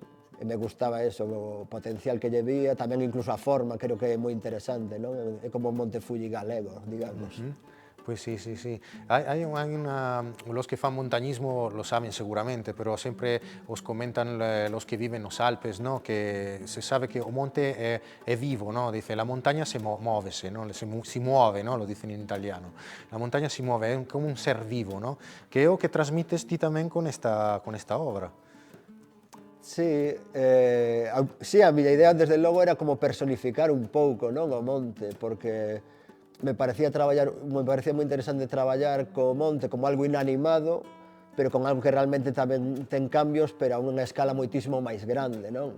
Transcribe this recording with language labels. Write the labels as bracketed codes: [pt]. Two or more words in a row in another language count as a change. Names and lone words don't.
[gl] E me gustaba eso, o potencial que lle vía, tamén incluso a forma, creo que é moi interesante, non? É como un Monte Fuji galego, digamos. [es] Pues sí. Los que fan montañismo lo saben seguramente, pero [gl] sempre os comentan [es] los que viven nos Alpes, ¿no? [gl] Que se sabe que o monte è vivo, ¿no? [es] Dice, la montaña se muovese, ¿no? [it] Si muove, [es] ¿no? Lo dicen in italiano. La montaña [it] si muove, è come un [es] ser vivo, ¿no? [gl] Que é o que transmites ti tamén con esta obra. Sí, a miña idea desde logo era como personificar un pouco, non, o monte, porque me parecía moi interesante traballar co monte como algo inanimado, pero con algo que realmente tamén ten cambios, pero a unha escala moitísimo máis grande, non?